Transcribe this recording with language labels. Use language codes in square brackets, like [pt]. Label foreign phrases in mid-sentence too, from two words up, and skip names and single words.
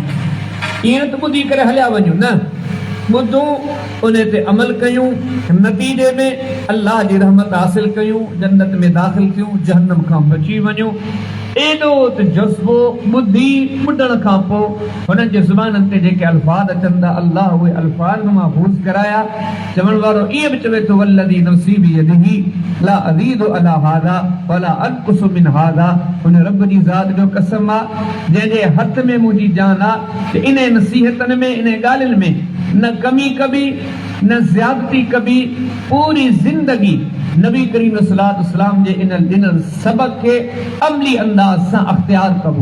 [sd] ईअं त ॿुधी करे हलिया वञूं न, ॿुधूं उन ते अमल कयूं, नतीजे में अल्लाह जी रहमत हासिल कयूं, जन्नत में दाख़िल थियूं, जहन्नम खां बची वञूं। एॾो त जज़्बो ॿुधी ॿुधण खां पोइ हुननि जे ज़ुबाननि ते जेके अल्फाज़ अचनि था अल्लाह उहे अल्फाज़ महफ़ूज़ कराया। [ar] चवण वारो ईअं बि चवे थो والذي نفسي بيده لا أزيد على هذا ولا أنقص من هذا. [sd] हुन रब जी ज़ात जो कसम आहे जंहिंजे हथ में मुंहिंजी जान आहे, इन नसीहतनि में, इन ॻाल्हियुनि में न कमी कबी न ज़्यादती कबी। पूरी ज़िंदगी नबी करीम [ar] صلى الله عليه وسلم [sd] जे इन सबक़ खे अमली अंदाज़ सां अख़्तियार कबो।